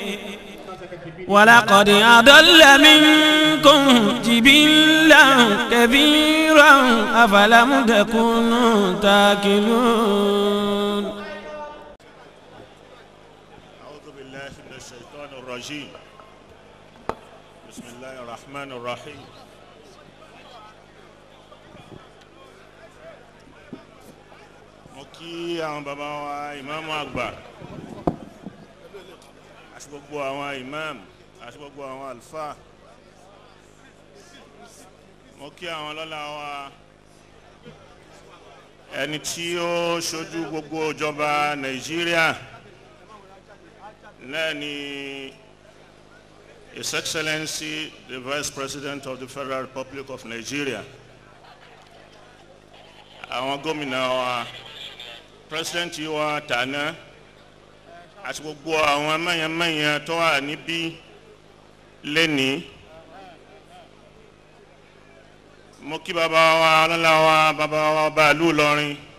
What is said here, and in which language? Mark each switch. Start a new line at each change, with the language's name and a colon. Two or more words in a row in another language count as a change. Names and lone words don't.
Arabic: ولقد أضل منكم جبلا كثيرا أفلم تكونوا تاكلون. أعوذ بالله من الشيطان الرجيم. بسم الله الرحمن الرحيم.
Yoruba: mo kí àwọn bàbá wa ìmáàmù àgbà àti gbogbo àwọn ìmáàmù àti gbogbo àwọn àlùfáà. mo kí àwọn lọ́lá wa ẹni tí ó ṣojú gbogbo ìjọba Nàìjíríà náà ni
English: His Excellency the Vice President of the Federal Republic of Nigeria.
Yoruba: àwọn gómìnà wa President wa tàná àti gbogbo àwọn mẹ́yànmẹ́yàn tó wà níbí lẹ́ni. mo kí bàbá wa ọlọ́lá wa bàbá wa bàálù lọ́rin.